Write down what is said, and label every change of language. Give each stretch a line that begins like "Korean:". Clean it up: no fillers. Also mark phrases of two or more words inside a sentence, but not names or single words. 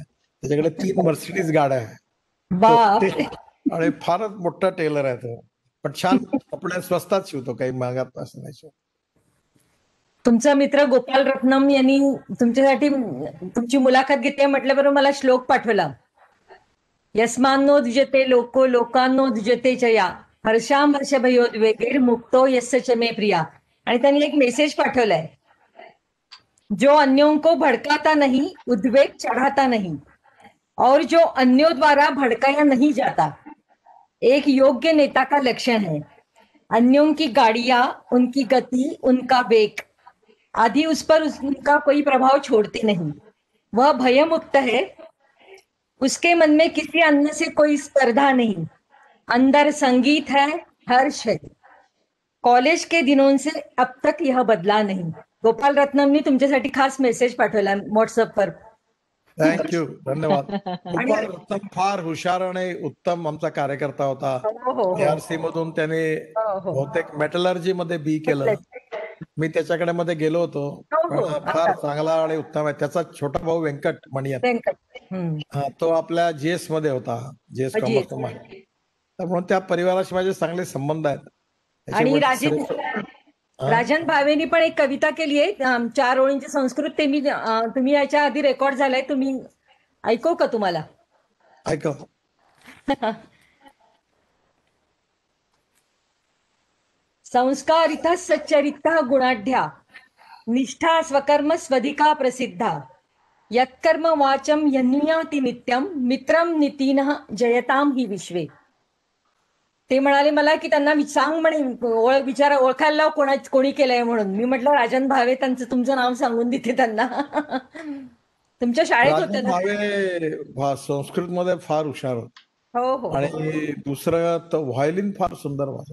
Marathi: त्याच्याकडे 3 मर्सिडीज गाड्या आहे आणि फारच मोठा टेलर आहे तो. पण छान कपडे स्वस्तात शिवतो, काही महागात असं नाही शिवतो. तुमचा मित्र गोपाल रत्नम यांनी तुमच्यासाठी तुमची मुलाखत घेतली म्हटल्याबरोबर मला श्लोक पाठवला.
Sanskrit: यस्मान्नो द्विजते लोको लोकांनो द्विजते च या हर्षाम हर्षभयोद्वेगैर्मुक्तो यस्य च मे प्रिया.
Marathi: आणि त्यांनी एक मेसेज पाठवलाय,
Hindi: जो अन्यों को भड़काता नहीं, उद्वेग चढ़ाता नहीं, और जो अन्यों द्वारा भड़काया नहीं जाता, एक योग्य नेता का लक्षण है. अन्यों की गाड़ियां, उनकी गति, उनका वेग आदि उस पर उनका कोई प्रभाव छोड़ते नहीं. वह भयमुक्त है. उसके मन में किसी अन्य से कोई स्पर्धा नहीं. अंदर संगीत है, हर्ष है. कॉलेज के दिनों से अब तक यह बदला नहीं.
Marathi: गोपाल रत्नमनी तुमच्यासाठी खास मेसेज पाठवला व्हॉट्सअपवर. थँक्यू, धन्यवाद. गोपाल रत्नम फार हुशार आणि उत्तम आमचा कार्यकर्ता होता. हो हो हो ARC मधून त्याने हो हो बहुतेक मेटलर्जी मध्ये बी केलं. मी त्याच्याकडे मध्ये गेलो होतो. हो, हो. पण फार चांगला आणि उत्तम आहे. त्याचा छोटा भाऊ व्यंकट मणी आहे. व्यंकट. हम्म. हा, तो आपल्या JS मध्ये होता, JS GS. कॉमर्स. तर म्हणून त्या परिवाराशी माझे चांगले संबंध आहेत. त्याचे आणि वडील राजन भावेनी पण एक कविता केली आहे, 4 ओळींची संस्कृत. ते मी तुम्ही याच्या आधी रेकॉर्ड झालाय, तुम्ही ऐकू का तुम्हाला? ऐका.
Sanskrit: संस्कारितः सच्चरितः गुणाढ्या, निष्ठा स्वकर्म स्वधिका प्रसिद्धा, यत्कर्म वाचम यन्नियाति नित्यम, मित्रम नितीनः जयताम ही विश्वे.
Marathi: ते म्हणाले मला की त्यांना सांग म्हणे, ओळखायला लाव कोणी केलंय म्हणून. मी म्हटलं राजन भावे, तुमचं नाव सांगून देते त्यांना. तुमच्या शाळेत होते राजन ना? भावे संस्कृत मध्ये फार हुशार होते. हो हो. आणि दुसरं तर व्हायोलिन फार सुंदर वाजवत.